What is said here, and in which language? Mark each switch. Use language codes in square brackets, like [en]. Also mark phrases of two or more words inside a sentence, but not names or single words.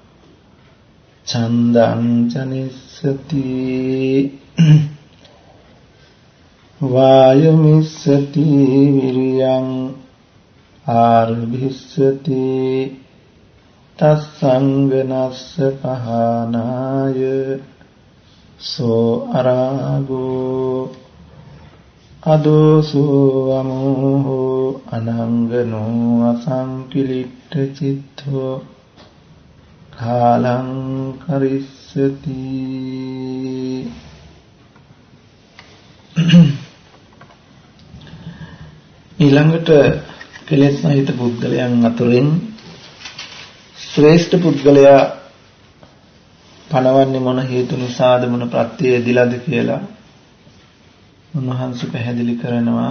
[pi] ඡන්දං චනිස්සති වායමිස්සති විරියං ආරභිස්සති තස්සංගනස්ස පහනාය සෝ අරාගෝ අදෝසෝ අමෝහෝ අනංගනෝ අසංකිලිට්ඨ චිත්තෝ කාලං කරිස්සති. [si] ඊළඟට කෙලෙස් සහිත පුද්ගලයන් අතරින් ශ්‍රේෂ්ඨ පුද්ගලයා පණවන්නේ මොන හේතු නිසාද මොන ප්‍රත්‍යයේදීලාද කියලා උන්වහන්සේ පැහැදිලි කරනවා.